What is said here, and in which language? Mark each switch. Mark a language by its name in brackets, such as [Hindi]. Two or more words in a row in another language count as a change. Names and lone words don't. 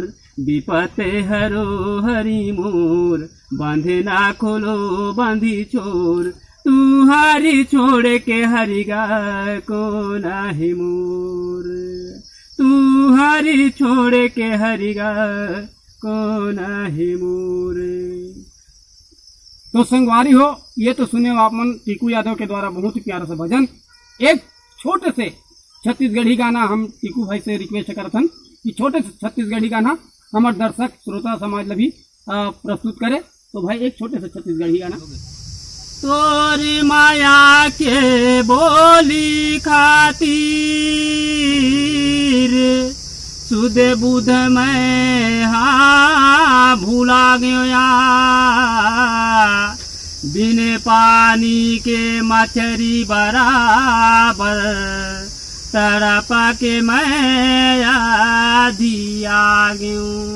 [Chhattisgarhi] विपते हरो हरि मोर, बांधना खोलो बांधी छोर। तू हरि छोड़ के हरिगा को नहीं मोर, तू हरि छोड़ के हरिगा को नहीं मोर। तो संगवारी हो, ये तो सुने हो आप मन टीकू यादव के द्वारा बहुत ही प्यारा सा भजन। एक छोटे से छत्तीसगढ़ी गाना हम टीकू भाई से रिक्वेस्ट करथन कि छोटे से छत्तीसगढ़ी गाना हमारे दर्शक श्रोता समाज लभी प्रस्तुत करे। तो भाई एक छोटे से छत्तीसगढ़ी गाना। तोरी माया के बोली खातिर सुध बुध में हाँ भूला गया। बिन पानी के मछरी बराबर तड़प के मैं आधी आ गयूं।